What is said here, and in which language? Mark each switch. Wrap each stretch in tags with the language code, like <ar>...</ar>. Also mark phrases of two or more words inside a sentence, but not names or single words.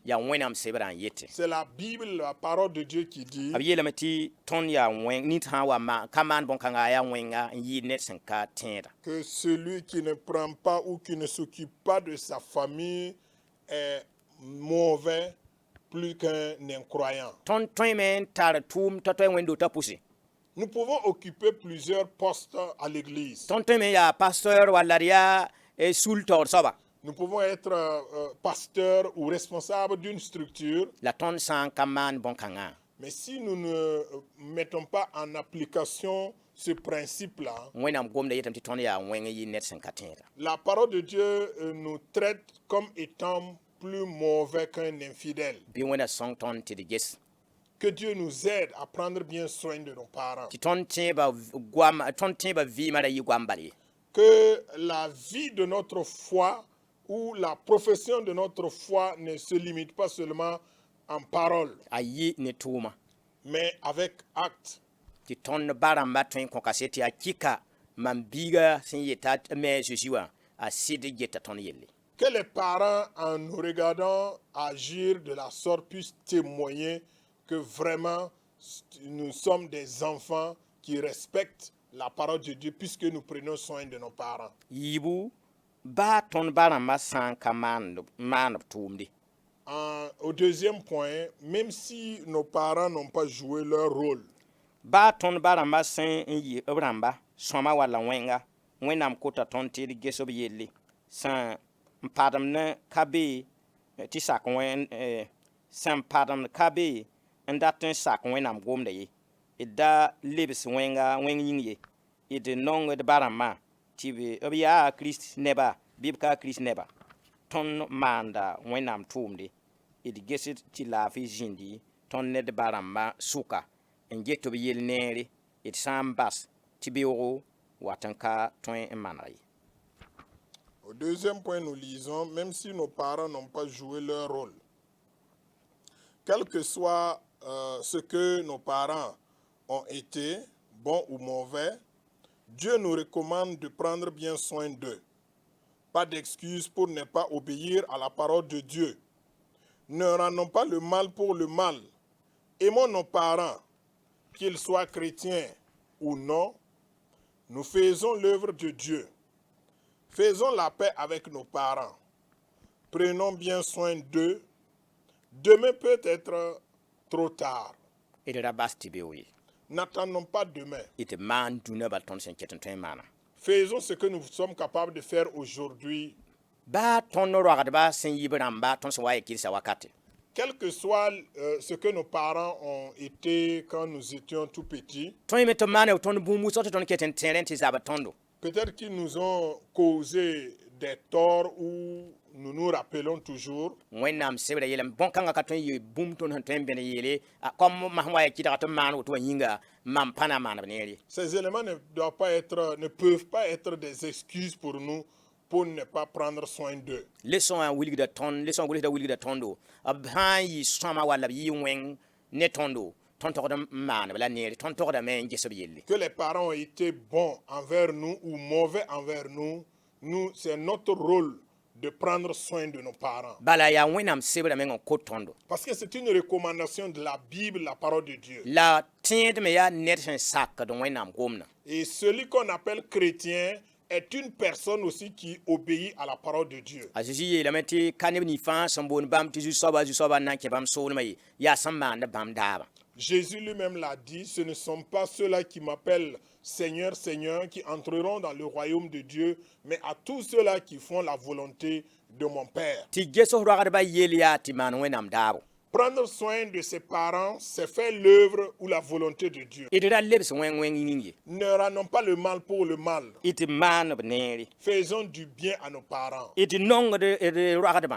<fr>C'est la Bible, la parole de Dieu qui dit que celui qui ne prend pas ou qui ne s'occupe pas de sa famille est mauvais, plus qu'un incroyant. Nous pouvons occuper plusieurs postes à l'église. sul tord soba Nous pouvons être pasteurs ou responsables d'une structure,</fr> <mos>la tõnd sã n ka maan bõn-kãngã</mos> <fr>mais si nous ne mettons pas en application ce principe-là,</fr> <mos>wẽnnaam gomda yetame tɩ tõnd yaa wẽng yɩ ned sẽn ka tẽeda</mos> <fr>la parole de Dieu nous traite comme étant plus mauvais qu'un infidèle.</fr> <mos>bɩ wẽna sõng tõnd tɩ d ges</mos> <fr>Que Dieu nous aide à prendre bien soin de nos parents.</fr> <mos>tɩ tõnd tẽeba vɩɩmã ra yɩ goam bal ye</mos> <fr>Que la vie de notre foi ou la profession de notre foi ne se limite pas seulement en parole,</fr> <mos>a yɩ ne tʋʋma</mos> <fr>mais avec acte.</fr> <mos>tɩ tõnd ba rãmba tõe n kõ kase tɩ a kɩka mam biiga sẽn yeta me a Zeezi wã a sɩd geta tõnd yelle</mos> <fr>Que les parents, en nous regardant agir de la sorte, puissent témoigner que vraiment nous sommes des enfants qui respectent la parole de Dieu puisque nous prenons soin de nos parents.</fr> <mos>yiibu baa tõnd ba rãmbã sã n ka maaneb tʋʋmde</mos> <fr>Au deuxième point, même si nos parents n'ont pas joué leur rôle,</fr> <mos>baa tõnd ba rãmbã sẽn n yɩ b rãmba sõma walla wẽnga wẽnnaam kota tõnd tɩ d ges b yelle sẽn n pademd ka be tɩ sak sẽn pademd ka be n dat n sak wẽnnaam gomda ye d da lebs wẽnga wẽng yĩng ye d nong d ba rãmbã tɩ b yaa Kirist neba bɩ b ka Kirist neba tõnd maanda wẽnnaam tʋʋmde d gesd tɩ laafɩ zĩndi tõnd ned ba rãmbã sʋka n get b yel neere d sã n bas tɩ beoogo wat n ka tõe n maneg ye.</mos> <fr>au deuxième point, nous lisons, même si nos parents n'ont pas joué leur rôle, quel que soit ce que nos parents ont été, bons ou mauvais, Dieu nous recommande de prendre bien soin d'eux. Pas d'excuse pour ne pas obéir à la parole de Dieu. Ne rendons pas le mal pour le mal. Aimons nos parents, qu'ils soient chrétiens ou non. Nous faisons l'œuvre de Dieu. Faisons la paix avec nos parents. Prenons bien soin d'eux. Demain peut être trop tard.</fr> <mos>D ra bas tɩ beoog ye</mos> <fr>N'attendons pas demain.</fr> <mos>tɩ maan dũnã bal tõnd sẽn ket n tõe n maana</mos> <fr>Faisons ce que nous sommes capables de faire aujourd'hui.</fr> <mos>baa tõnd roagdbã sẽn yɩ b rãmba tõnd sẽn wa ye kɩrsa wakate</mos> <fr>Quel que soit ce que nos parents ont été quand nous étions tout petits,</fr> <mos>tõe me tɩ b maana tõnd bũmb wʋsg tɩ tõnd ket n tẽer n tɩ zab tõndo</mos> <fr>peut-être qu'ils nous ont causé des torts où nous nous rappelons toujours.</fr> <mos>wẽnnaam sebra yeelame bõn-kãngã ka tõe n yɩ bũmb tõnd sẽn tõe n bẽn yeele comme masẽn wa ya kɩdga tɩ b maan woto wã yĩnga mam pa na n maaneb neer ye</mos> <fr>Ces éléments ne peuvent pas être des excuses pour nous pour ne pas prendre soin d'eux.</fr> <mos>lesõ wã wilgda tõnd lesõ gʋlsda wilgda tõndo b sã n yɩ sõma walla b yɩ wẽng ne tõndo tõnd togd n maaneb la neer tõnd togdame n ges b yelle</mos> <fr>Que les parents ont été bons envers nous ou mauvais envers nous, c'est notre rôle de prendre soin de nos parents.</fr> <mos>bala yaa wẽnnaam sebra meng n kot tõndo</mos> <fr>Parce que c'est une recommandation de la Bible, la parole de Dieu.</fr> <mos>la tẽedme yaa ned sẽn sakd wẽnnaam gomna</mos> <fr>Et celui qu'on appelle chrétien est une personne aussi qui obéit à la parole de Dieu.</fr> <mos>a Zeezi yeelame tɩ ka neb nifãa sẽn boond bãmb tɩ zu-soaba n na n kẽ bãmb soolmã ye yaa sẽn maand bãmb daaba</mos> <fr>Jésus lui-même l'a dit, ce ne sont pas ceux-là qui m'appellent Seigneur, Seigneur, qui entreront dans le royaume de Dieu, mais à tous ceux-là qui font la volonté de mon Père.</fr> <mos>tɩ ges roagdbã yeel yaa tɩ maan wẽnnaam daabo</mos> <fr>Prendre soin de ses parents, c'est faire l'œuvre ou la volonté de Dieu.</fr> <mos>d ra lebs wẽng yĩng ye</mos> <fr>Ne rendons pas le mal pour le mal.</fr> <mos>tɩ maan b neere</mos> <fr>Faisons du bien à nos parents.</fr> <mos>tɩ nongd d roagdbã</mos>